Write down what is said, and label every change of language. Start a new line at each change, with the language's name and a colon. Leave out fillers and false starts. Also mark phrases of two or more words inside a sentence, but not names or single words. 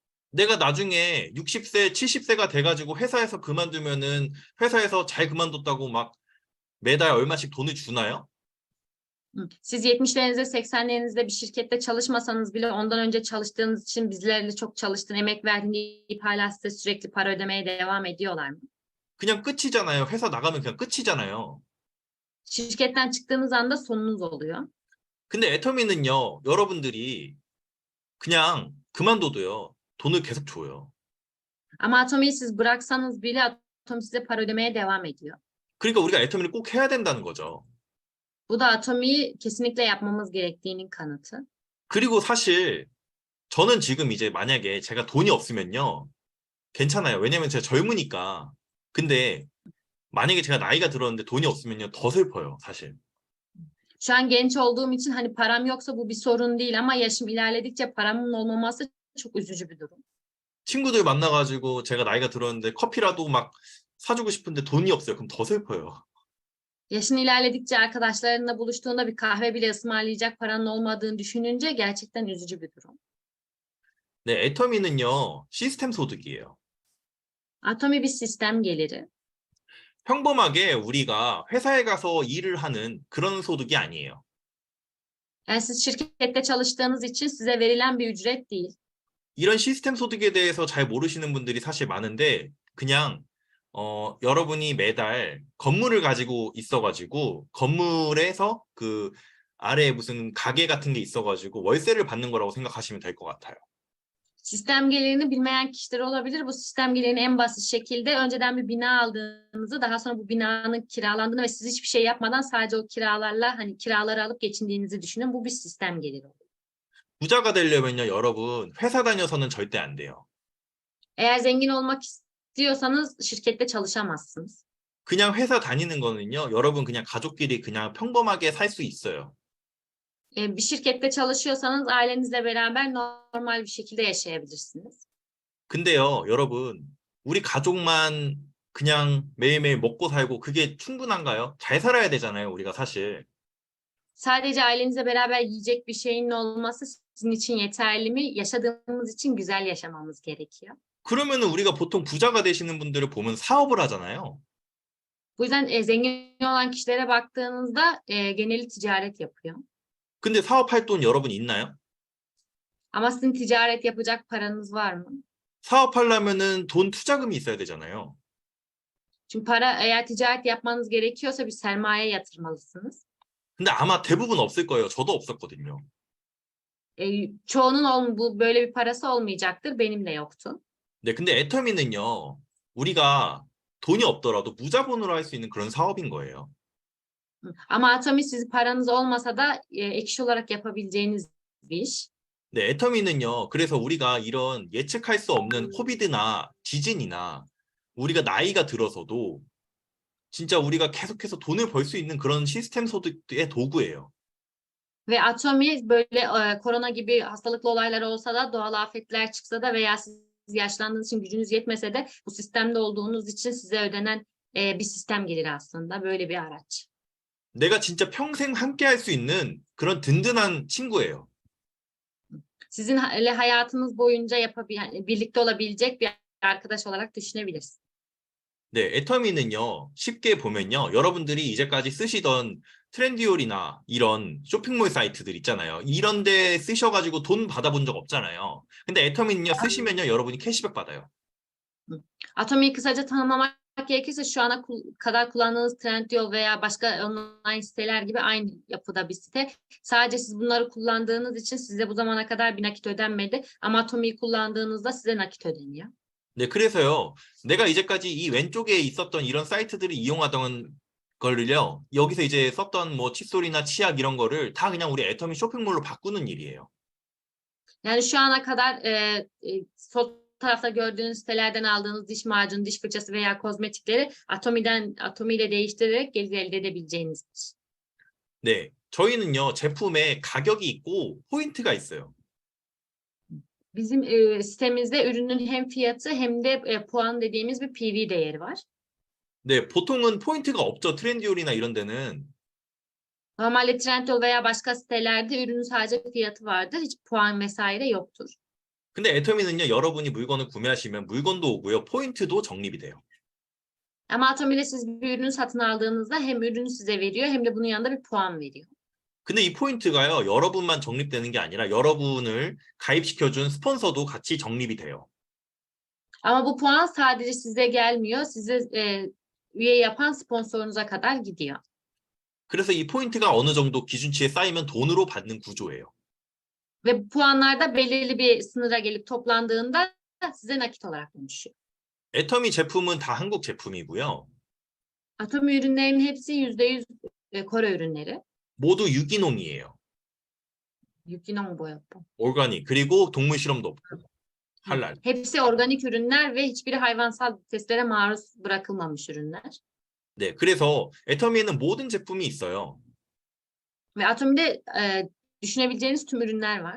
Korean: 내가 나중에 60세, 70세가 돼가지고 회사에서 그만두면은 회사에서 잘 그만뒀다고 막 매달 얼마씩 돈을 주나요?
Turkish: Siz 70'lerinizde, 80'lerinizde bir şirkette çalışmasanız bile ondan önce çalıştığınız için bizlerle çok çalıştın, emek verdin deyip hala size sürekli para ödemeye devam ediyorlar mı?
Korean: 그냥 끝이잖아요. 회사 나가면 그냥 끝이잖아요.
Turkish: Şirketten çıktığınız anda sonunuz oluyor.
Korean: 근데 애터미는요, 여러분들이 그냥 그만둬도요, 돈을 계속 줘요.
Turkish: Ama Atomi'yi siz bıraksanız bile Atomi size para ödemeye devam ediyor.
Korean: 그러니까 우리가 애터미를 꼭 해야 된다는 거죠.
Turkish: Bu da Atomi'yi kesinlikle yapmamız gerektiğinin kanıtı.
Korean: 그리고 사실 저는 지금 이제 만약에 제가 돈이 없으면요, 괜찮아요. 왜냐면 제가 젊으니까. 근데 만약에 제가 나이가 들었는데 돈이 없으면요, 더 슬퍼요, 사실.
Turkish: Şu an genç olduğum için hani param yoksa bu bir sorun değil ama yaşım ilerledikçe paramın olmaması çok üzücü bir durum.
Korean: 친구들 만나가지고 제가 나이가 들었는데 커피라도 막 사주고 싶은데 돈이 없어요. 그럼 더 슬퍼요.
Turkish: Yaşın ilerledikçe arkadaşlarınla buluştuğunda bir kahve bile ısmarlayacak paranın olmadığını düşününce gerçekten üzücü bir durum.
Korean: 네, 애터미는요, 시스템 소득이에요.
Turkish: Atomi bir sistem geliri.
Korean: 평범하게 우리가 회사에 가서 일을 하는 그런 소득이 아니에요.
Turkish: Yani siz şirkette çalıştığınız için size verilen bir ücret değil.
Korean: 이런 시스템 소득에 대해서 잘 모르시는 분들이 사실 많은데 그냥 여러분이 매달 건물을 가지고 있어가지고 건물에서 그 아래에 무슨 가게 같은 게 있어가지고 월세를 받는 거라고 생각하시면 될 것 같아요.
Turkish: Sistem gelirini bilmeyen kişiler olabilir. Bu sistem gelirini en basit şekilde önceden bir bina aldığınızı, daha sonra bu binanın kiralandığını ve siz hiçbir şey yapmadan sadece o kiralarla hani kiraları alıp geçindiğinizi düşünün. Bu bir sistem geliri.
Korean: 부자가 되려면요, 여러분 회사 다녀서는 절대 안 돼요.
Turkish: Eğer zengin olmak istiyorsanız şirkette çalışamazsınız.
Korean: 그냥 회사 다니는 거는요, 여러분 그냥 가족끼리 그냥 평범하게 살 수 있어요.
Turkish: Bir şirkette çalışıyorsanız ailenizle beraber normal bir şekilde yaşayabilirsiniz.
Korean: 근데요, 여러분, 우리 가족만 그냥 매일매일 먹고 살고 그게 충분한가요? 잘 살아야 되잖아요, 우리가 사실.
Turkish: Sadece ailenizle beraber yiyecek bir şeyin olması sizin için yeterli mi? Yaşadığımız için güzel yaşamamız gerekiyor.
Korean: 그러면은 우리가 보통 부자가 되시는 분들을 보면 사업을 하잖아요.
Turkish: Bu yüzden zengin olan kişilere baktığınızda geneli ticaret yapıyor.
Korean: 근데 사업할 돈 여러분 있나요?
Turkish: Ama sizin ticaret yapacak paranız var mı?
Korean: 사업하려면은 돈 투자금이 있어야 되잖아요.
Turkish: Çünkü eğer ticaret yapmanız gerekiyorsa bir sermaye yatırmalısınız.
Korean: 근데 아마 대부분 없을 거예요. 저도 없었거든요.
Turkish: Çoğunun böyle bir parası olmayacaktır. Benim de yoktu.
Korean: 네, 근데 애터미는요, 우리가 돈이 없더라도 무자본으로 할 수 있는 그런 사업인 거예요.
Turkish: Ama Atomi sizin paranız olmasa da ek iş olarak yapabileceğiniz bir iş.
Korean: 네, 애터미는요, 그래서 우리가 이런 예측할 수 없는 코비드나 지진이나 우리가 나이가 들어서도 진짜 우리가 계속해서 돈을 벌 수 있는 그런 시스템 소득의 도구예요.
Turkish: Ve Atomi böyle korona gibi hastalıklı olaylar olsa da, doğal afetler çıksa da veya siz yaşlandığınız için gücünüz yetmese de bu sistemde olduğunuz için size ödenen bir sistem gelir aslında. Böyle bir araç.
Korean: 내가 진짜 평생 함께 할 수 있는 그런 든든한 친구예요.
Turkish: Sizinle hayatınız boyunca birlikte olabilecek bir arkadaş olarak düşünebilirsiniz.
Korean: 네, 애터미는요, 쉽게 보면요, 여러분들이 이제까지 쓰시던 트렌디올이나 이런 쇼핑몰 사이트들 있잖아요. 이런 데 쓰셔가지고 돈 받아본 적 없잖아요. 근데 애터미는요, 쓰시면요, 여러분이 캐시백 받아요.
Turkish: Atomi'yi kısaca tanımlamak gerekirse şu ana kadar kullandığınız Trendyol veya başka online siteler gibi aynı yapıda bir site. Sadece siz bunları kullandığınız için size bu zamana kadar bir nakit ödenmedi. Ama Atomi'yi kullandığınızda size nakit ödeniyor.
Korean: 네, 그래서요, 내가 이제까지 이 왼쪽에 있었던 이런 사이트들을 이용하던 거를요, 여기서 이제 썼던 뭐 칫솔이나 치약 이런 거를 다 그냥 우리 애터미 쇼핑몰로 바꾸는 일이에요.
Turkish: Yani şu ana kadar sol tarafta gördüğünüz sitelerden aldığınız diş macunu, diş fırçası veya kozmetikleri Atomi ile değiştirerek gelir elde edebileceğiniz bir şey.
Korean: 네, 저희는요, 제품에 가격이 있고 포인트가 있어요.
Turkish: Bizim sitemizde ürünün hem fiyatı hem de puan dediğimiz bir PV değeri var.
Korean: 네, 보통은 포인트가 없죠. 트렌디올이나 이런 데는.
Turkish: Normalde Trendyol veya başka sitelerde ürünün sadece fiyatı vardır. Hiç puan vesaire yoktur.
Korean: 근데 애터미는요, 여러분이 물건을 구매하시면 물건도 오고요, 포인트도 적립이 돼요.
Turkish: Ama Atomi'de siz bir ürünü satın aldığınızda hem ürünü size veriyor hem de bunun yanında bir puan veriyor.
Korean: 근데 이 포인트가요, 여러분만 적립되는 게 아니라 여러분을 가입시켜준 스폰서도 같이 적립이 돼요.
Turkish: Ama bu puan sadece size gelmiyor. Size üye yapan sponsorunuza kadar gidiyor.
Korean: 그래서 이 포인트가 어느 정도 기준치에 쌓이면 돈으로 받는 구조예요.
Turkish: Ve bu puanlar da belirli bir sınıra gelip toplandığında size nakit olarak dönüşüyor.
Korean: 애터미 제품은 다 한국 제품이고요.
Turkish: Atomi ürünlerinin hepsi %100 Kore ürünleri.
Korean: 모두 유기농이에요. Yukinon boyapı. 올가닉. 그리고 동물 실험도 없고. 할랄.
Turkish: Hepsi organik ürünler ve hiçbiri hayvansal testlere maruz bırakılmamış ürünler.
Korean: 네, 그래서 애터미에는 모든 제품이 있어요.
Turkish: Ve Atomi'de düşünebileceğiniz tüm ürünler var.